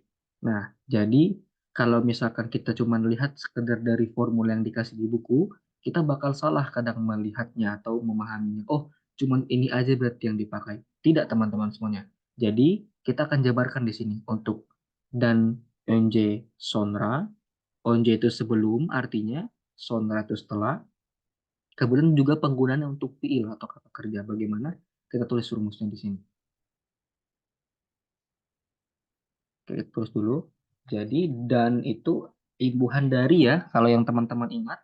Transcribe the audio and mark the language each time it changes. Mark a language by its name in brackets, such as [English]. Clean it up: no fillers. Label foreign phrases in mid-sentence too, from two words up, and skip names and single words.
[Indonesian] Nah, jadi kalau misalkan kita cuma lihat sekedar dari formula yang dikasih di buku, kita bakal salah kadang melihatnya atau memahaminya. Oh, cuman ini aja berarti yang dipakai. Tidak, teman-teman semuanya. Jadi, kita akan jabarkan di sini untuk dan [Turkish] önce sonra. [Indonesian] Önce itu sebelum, artinya sonra itu setelah. Kemudian juga penggunaannya untuk fiil atau kata kerja. Bagaimana? Kita tulis rumusnya di sini. Kita tulis dulu. Jadi, dan itu imbuhan dari ya, kalau yang teman-teman ingat.